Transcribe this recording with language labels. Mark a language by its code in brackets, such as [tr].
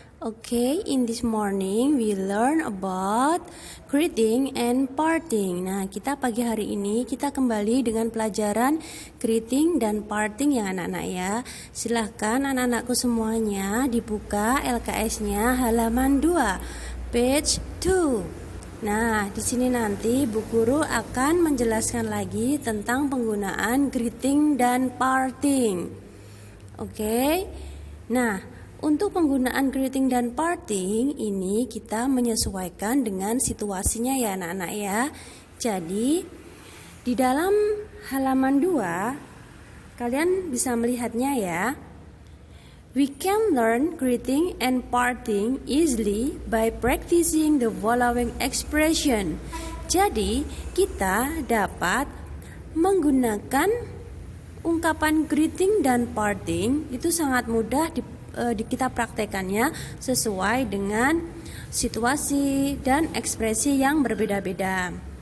[en] Okay, in this morning we learn about greeting and parting. [id] Nah, kita pagi hari ini kita kembali dengan pelajaran greeting dan parting ya anak-anak ya. Silahkan anak-anakku semuanya dibuka LKS-nya halaman 2, page 2. Nah, di sini nanti Bu Guru akan menjelaskan lagi tentang penggunaan greeting dan parting. Oke. Nah, untuk penggunaan greeting dan parting ini kita menyesuaikan dengan situasinya ya anak-anak ya. Jadi, di dalam halaman 2 kalian bisa melihatnya ya. [en] We can learn greeting and parting easily by practicing the following expression. [id] Jadi, kita dapat menggunakan ungkapan greeting dan parting itu sangat mudah kita praktekannya sesuai dengan situasi dan ekspresi yang berbeda-beda.